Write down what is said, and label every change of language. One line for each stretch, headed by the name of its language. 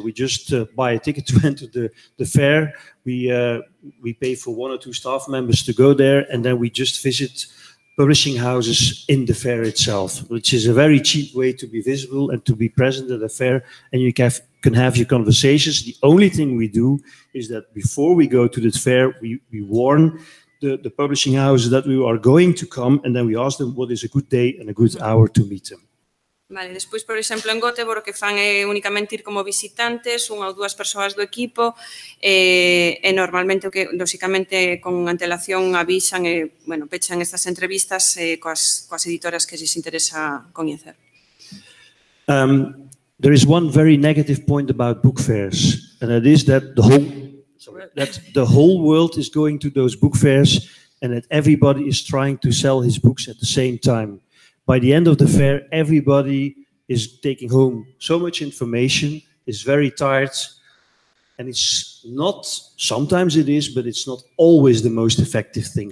English: We just buy a ticket to enter the fair. We pay for 1 or 2 staff members to go there, and then we just visit publishing houses in the fair itself, which is a very cheap way to be visible and to be present at the fair, and you can have your conversations. The only thing we do is that before we go to the fair, we warn the publishing houses that we are going to come, and then we ask them what is a good day and a good hour to meet them.
Galician: Vale, despois, por exemplo, en Göteborg, o que fan é únicamente ir como visitantes, 1 ou 2 persoas do equipo, e normalmente, lóxicamente, con antelación avisan e, pechan estas entrevistas coas editoras que lles interesa coñecer.
English: There is one very negative point about book fairs, and that is that the whole world is going to those book fairs and that everybody is trying to sell his books at the same time. by the end of the fair, everybody is taking home so much information, is very tired, and it's not, sometimes it is, but it's not always the most effective thing.